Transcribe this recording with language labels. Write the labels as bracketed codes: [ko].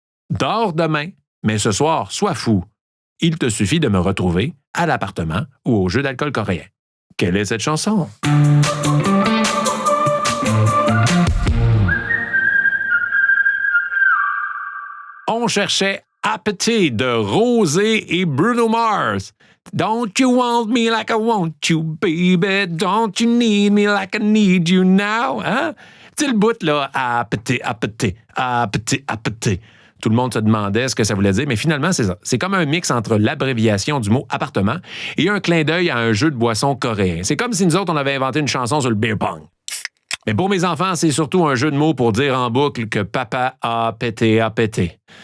[fr] Dors demain, mais ce soir, sois fou. Il te suffit de me retrouver à l'appartement ou au jeu d'alcool coréen. Quelle est cette chanson? On cherchait Appetite de Rosé et Bruno Mars. [en] Don't you want me like I want you, baby? Don't you need me like I need you now? [fr] Hein? Tu sais le bout, là, Appetite, Appetite, Appetite, Appetite. Tout le monde se demandait ce que ça voulait dire, mais finalement, c'est ça. C'est comme un mix entre l'abréviation du mot appartement et un clin d'œil à un jeu de boissons coréen. C'est comme si nous autres, on avait inventé une chanson sur le beer pong. Mais pour mes enfants, c'est surtout un jeu de mots pour dire en boucle que papa a pété.